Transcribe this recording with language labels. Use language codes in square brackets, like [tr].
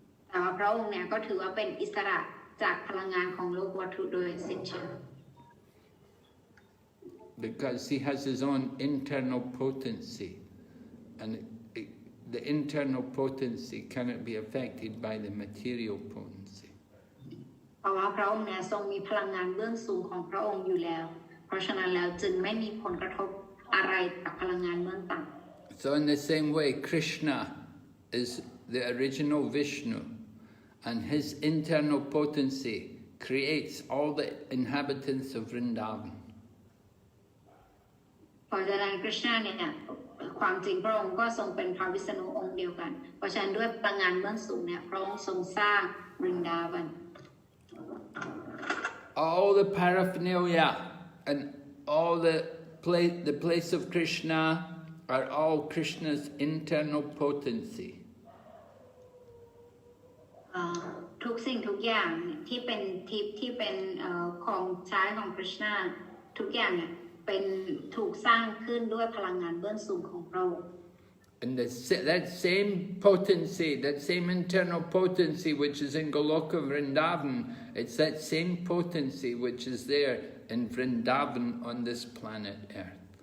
[th] แต่ว่าพระองค์เนี่ยก็ถือว่าเป็นอิสระจากพลังงานของโลกวัตถุโดยสิ้นเชิง [en] Because he has his own internal potency, and the internal potency cannot be affected by the material potency. [th] เพราะว่าพระองค์เนี่ยทรงมีพลังงานเบื้องสูงของพระองค์อยู่แล้วเพราะฉะนั้นแล้วจึงไม่มีผลกระทบอะไรกับพลังงานเบื้องต่ำ [en] So in the same way, Krishna is the original Vishnu, and his internal potency creates all the inhabitants of Vrndavan. [th] เพราะฉะนั้นคริชนาเนี่ยความจริงพระองค์ก็ทรงเป็นพระวิษณุองค์เดียวกันเพราะฉะนั้นด้วยพลังงานเบื้องสูงเนี่ยพระองค์ทรงสร้างวรินดาวัน [en] All the paraphernalia and all the place of Krishna are all Krishna's internal potency. [th] ทุกสิ่งทุกอย่างที่เป็นทิพย์ที่เป็นของใช้ของคริชนาทุกอย่างเนี่ยเป็นถูกสร้างขึ้นด้วยพลังงานเบื้องสูงของพระองค์ [en] And that same potency, that same internal potency which is in Goloka Vrndavan, it's that same potency which is there in Vrndavan on this planet Earth.